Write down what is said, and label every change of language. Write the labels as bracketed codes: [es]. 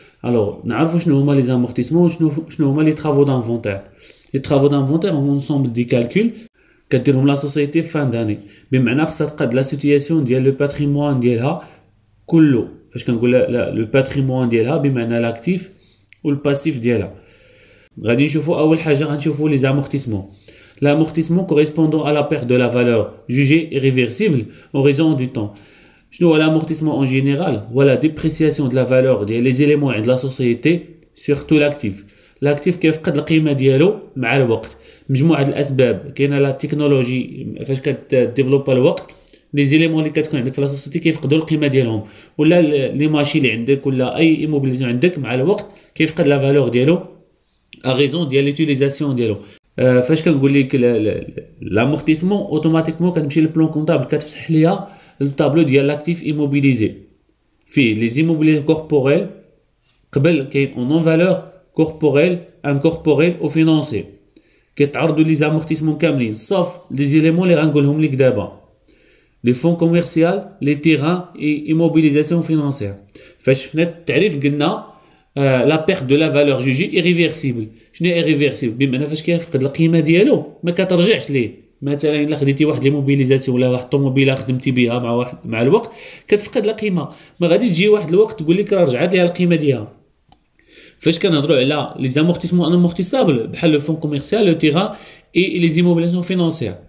[ar] الوغ نعرفوا شنو هما لي زامورتيسمون وشنو هما لي طرافو دانفونتير. لي طرافو دانفونتير هما انسومبل دي كالكول كديرهم لا سوسيتي في فان داني، بمعنى خصها تقاد لا سيتياسيون ديال لو باتريمون ديالها كله. فاش كنقول لا لو باتريمون ديالها بمعنى لاكتيف والباسيف ديالها. غادي نشوفوا اول حاجه غنشوفوا لي زامورتيسمون. [fr] L'amortissement correspondant à la perte de la valeur jugée irréversible en raison du temps. [ar] شنو هو [fr] l'amortissement en général؟ هو la dépréciation de la valeur [ar] ديال [fr] les éléments [ar] عند [fr] la société surtout l'actif. [ar] l'actif كيفقد القيمه ديالو مع الوقت. مجموعه الاسباب، كاينه لا تكنولوجي فاش كديفلوبا الوقت لي زيليمون اللي كتكون عندك في لا سوسيتي كيفقدوا القيمه ديالهم، ولا لي ماشين اللي عندك ولا اي ايموبيليزيون عندك مع الوقت كيفقد لا فالور ديالو ا ريزون ديال ليوتيليزاسيون ديالو. فاش كنقول لك لامورتيسمون اوتوماتيكمون كنمشي للبلان كونطابل كتفتح ليا الطابلو ديال لاكتيف ايموبيليزي فيه لي زيموبيلي كوربوريل، قبل كاين اون نون فالور كوربوريل انكوربوريل او فينانسي. كيتعرضوا لي زامورتيسمون كاملين صوف لي زيليمون اللي غنقولهم لك دابا، [fr] les fonds commerciaux, les terrains et immobilisation financière. [ar] فاش شفنا التعريف قلنا [fr] la perte de la valeur jugée irréversible. [ar] شنو irréversible؟ بمعنى فاش كيفقد القيمه ديالو ما كترجعش ليه. مثلا الا خديتي واحد ليموبيليزاسيون ولا واحد الطوموبيله خدمتي بها مع الوقت كتفقد القيمه، ما غاديش تجي واحد الوقت تقول لك راه رجعت ليها القيمه ديالها. فاش كنهضروا على لي زامورتيسمون امورتيسابل بحال لو فون كوميرسيال، لو تيران اي لي زيموبيليزاسيون فينانسيير.